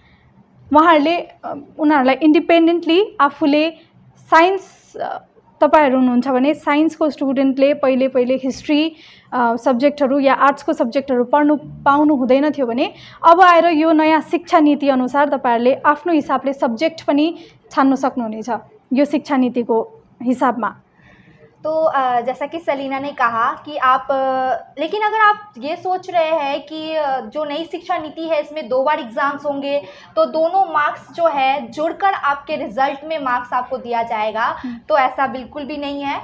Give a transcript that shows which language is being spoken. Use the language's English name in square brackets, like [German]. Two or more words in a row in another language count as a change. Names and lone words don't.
[Nepali] उनीहरूलाई इन्डिपेन्डेन्टली आफूले साइन्स, तपाईहरु हुनुहुन्छ भने साइन्सको स्टुडेन्टले पहिले [English] history subjects [Nepali] या आर्ट्सको सब्जेक्टहरू पढ्नु पाउनु हुँदैन थियो भने अब आएर यो नयाँ शिक्षा नीति अनुसार तपाईहरुले आफ्नो हिसाबले सब्जेक्ट पनि छान्न सक्नुहुनेछ यो शिक्षा नीतिको हिसाबमा। [Hindi] तो जैसा कि सलीना ने कहा कि आप लेकिन अगर आप ये सोच रहे हैं कि जो नई शिक्षा नीति है इसमें 2 बार एग्ज़ाम्स होंगे तो दोनों मार्क्स जो है जुड़कर आपके रिज़ल्ट में मार्क्स आपको दिया जाएगा, तो ऐसा बिल्कुल भी नहीं है।